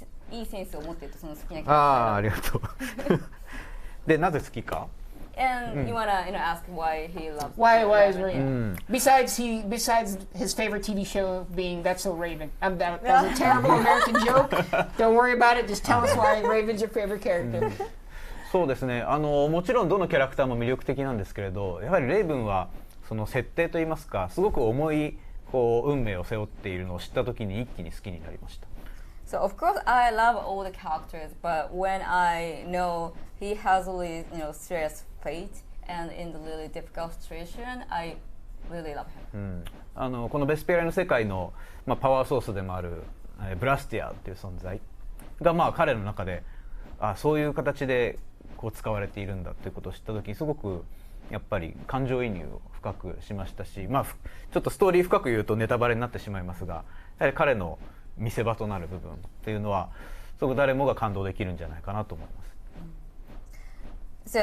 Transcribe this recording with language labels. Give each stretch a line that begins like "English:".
Japanese: いいセンスを持っているとその好きなキャラクター。ありがとう。で、なぜ好きか？
English: And you wanna ask why he loves why is Raven? Besides his favorite TV show being That's So Raven. That was a terrible American joke. Don't worry about it. Just tell us why Raven's your favorite character.
Japanese: そうですね。もちろんどのキャラクターも魅力的なんですけれど、やはりレイブンはその設定といいますか、すごく重い運命を背負っているのを知った時に一気に好きになりました。
English: So of course I love all the characters, but when I know he has really serious fate and in the really difficult situation, I really love him.
Japanese: このベスペリアの世界のパワーソースでもあるブラスティアっていう存在が彼の中でそういう形で使われているんだということを知った時にすごくやっぱり感情移入を深くしましたし、ちょっとストーリー深く言うとネタバレになってしまいますが、やはり彼の見せ場となる部分っていうのはすごく誰もが感動できるんじゃないかなと思います。